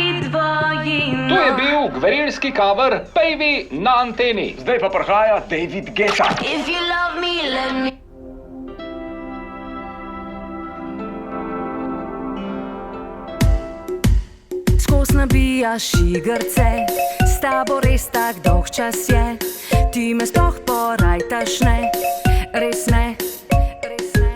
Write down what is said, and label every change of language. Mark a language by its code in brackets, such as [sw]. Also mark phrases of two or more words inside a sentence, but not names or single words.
[sl] To je bil gverilski cover Baby na anteni. Zdaj pa prihaja David Guetta. [en] If you love me, let me. [sl] Skos nabijaš igrce, s tabo res tak dolg čas je. Ti me sploh porajtaš, ne, res ne, res ne.